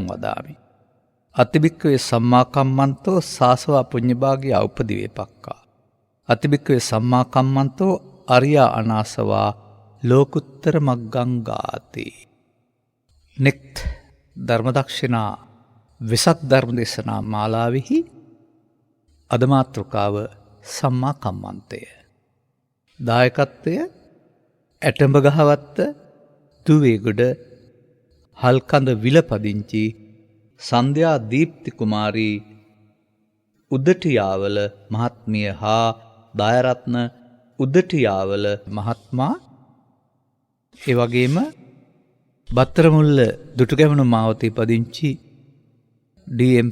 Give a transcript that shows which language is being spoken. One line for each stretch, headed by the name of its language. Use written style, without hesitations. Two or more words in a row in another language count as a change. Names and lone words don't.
Pali: වදාමි අති භික්ඛවේ සම්මා කම්මන්තෝ සාසවා පුඤ්ඤභාගී උපදිවේපක්ඛා අති භික්ඛවේ සම්මා කම්මන්තෝ අරියා අනාසවා ලෝකුත්තර මග්ගං ගාති
Sinhala: නික්ත් ධර්මදක්ෂිනා විසක් ධර්ම දේශනා මාලාවෙහි අද මාතෘකාව සම්මා කම්මන්තය. දායකත්වය ඇටඹ ගහවත්ත දුවේගොඩ හල්කඳ විලපදිංචි සන්ධ්‍යා දීප්ති කුමාරී උදටියාවල මහත්මිය හා දායරත්න උදටියාවල මහත්මා ඒ වගේම බත්තරමුල්ල දුටුගැමුණු මාවතේ පදිංචි ඩී.එම්.